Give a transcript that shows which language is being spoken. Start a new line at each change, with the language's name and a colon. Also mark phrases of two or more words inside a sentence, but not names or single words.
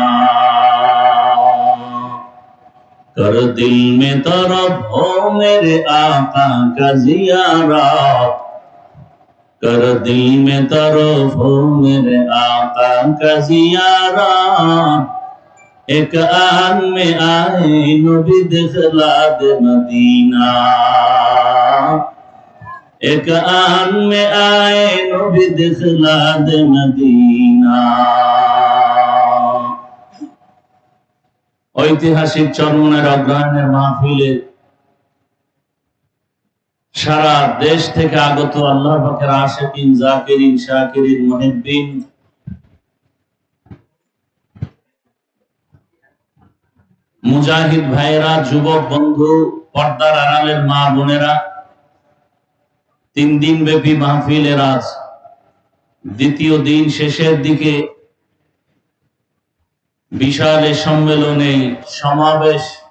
Urdu: کر دل میں طرب ہو میرے آقا کا زیارت، کر دل میں طرف ہو میرے آقا کا زیارت. ایک آن میں آئے نبی دخلا دے مدینہ، ایک آن میں آئے نبی دخلا دے مدینہ.
Bangla: ঐতিহাসিক চরমনের অগ্রহায়ণের মাহফিলে সারা দেশ থেকে আগত আল্লাহ পাকের আশিকিন, জাকিরিন, শাকিরিন, মুহিব্বিন, মুজাহিদ ভাইয়েরা, যুবক বন্ধু, পর্দার আড়ালের মা বোনেরা, 3 দিন ব্যাপী মাহফিলের আজ দ্বিতীয় দিন শেষের দিকে বিশাল সম্মেলনে সমাবেশ।